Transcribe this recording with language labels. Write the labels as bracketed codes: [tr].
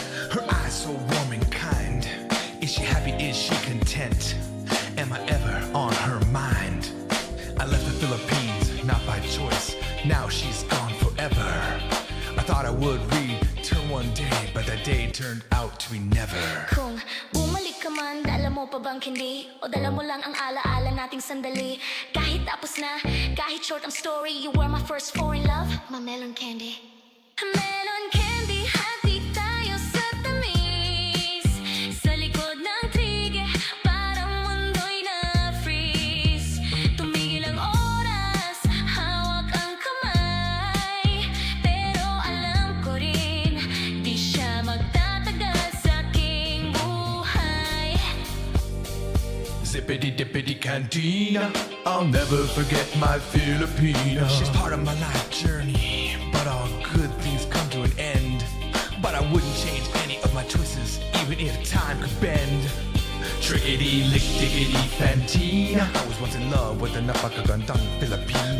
[en] Her eyes so warm and kind. Is she happy? Is she content? Am I ever on her mind? I left the Philippines, not by choice. Now she's gone forever. I thought I would return one day, but that day turned out to be never. [tl] Kung bumalik ka man, dala mo pa bang hindi? O dala mo lang ang alaala nating sandali? Kahit tapos na, kahit short ang story, [en] you were my first foreign love, my melon candy. [tl] Melon candy, hati tayo sa tamis. Sa likod ng trige, parang mundo'y na-freeze. Tumigil ang oras, hawak ang kamay. Pero alam ko rin, di siya magtatagal sa aking buhay. Zippity dippity cantina. [en] I'll never forget my Filipina. She's part of my life journey, but all good things come to an end. But I wouldn't change any of my choices, even if time could bend. Trickety lick dickety fantina. I was once in love with a napakagandang Filipina.